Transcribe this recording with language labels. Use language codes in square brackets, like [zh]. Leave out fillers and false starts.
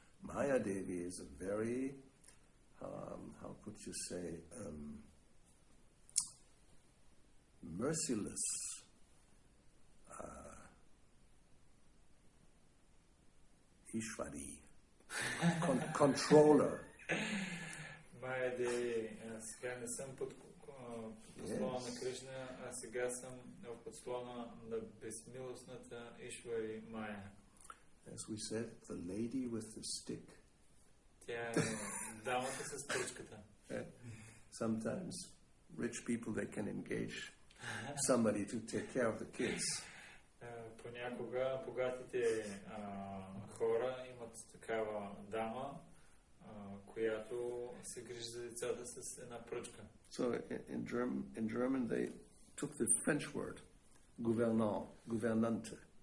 [en] Maya Devi is a very how could you say, merciless, Ishvari, controller. Maya [bg] деви, сега не съм под подслона на Кришна, а сега съм в подслона на безмилостната Ишвари Майя. [en] As we said, the lady with the stick. [bg] Тя е дамата с пръчката. [en] Sometimes rich people, they can engage somebody to take care of the kids. [bg] Понякога богатите хора имат такава дама, която се грижи за децата с една пръчка. [en] So in German they took the French word gouvernant, gouvernante.